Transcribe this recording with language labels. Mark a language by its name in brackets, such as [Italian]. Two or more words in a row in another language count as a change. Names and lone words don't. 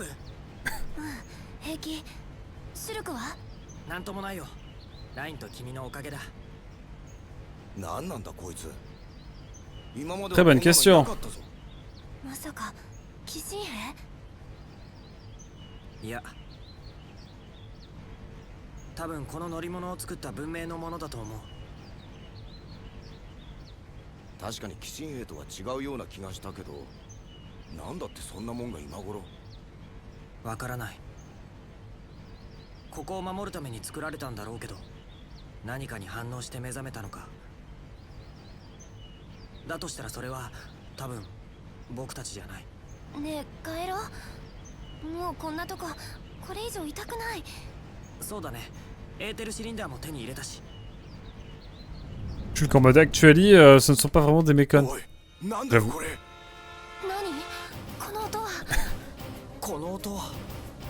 [Japanese] 平気。シルクは？なんともないよラインと君のおかげだなんなんだこいつ。今まで [French] Très bonne question. [Japanese] まさか鬼神兵？いや多分この乗り物を作った文明のものだと思う確かに鬼神兵とは違うような気がしたけど、なんだってそんなもんが今頃。わからないここを守るために作られたんだろうけど何かに反応して目覚めたのかだとしたらそれは多分僕たちじゃないねえ帰ろう。もうこんなとここれ以上痛くない。そうだねエーテルシリンダーも手に入れたし [French] Je trouve qu'en mode actuali, ce ne sont pas vraiment des mécones. [Japanese] おい、なんだこれ。何？この音は。この音は